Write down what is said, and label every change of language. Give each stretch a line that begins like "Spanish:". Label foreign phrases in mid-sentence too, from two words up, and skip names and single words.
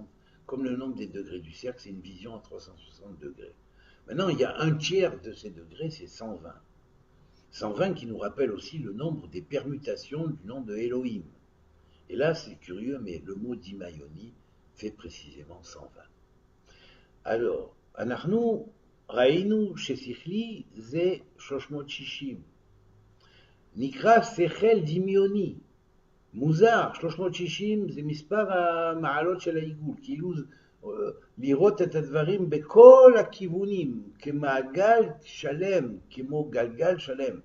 French: Comme le nombre des degrés du cercle, c'est une vision à 360 degrés. Maintenant, il y a un tiers de ces degrés, c'est 120. 120 qui nous rappelle aussi le nombre des permutations du nom de Elohim. Et là, c'est curieux, mais le mot d'Imayoni fait précisément 120. Alors,
Hebrew: אנחנו ראינו ששכלי זה 360. נקרא שכל דמיוני. מוזר, 360 זה מספר המעלות של העיגול, כאילו לראות את הדברים בכל הכיוונים, כמעגל שלם, כמו גלגל שלם.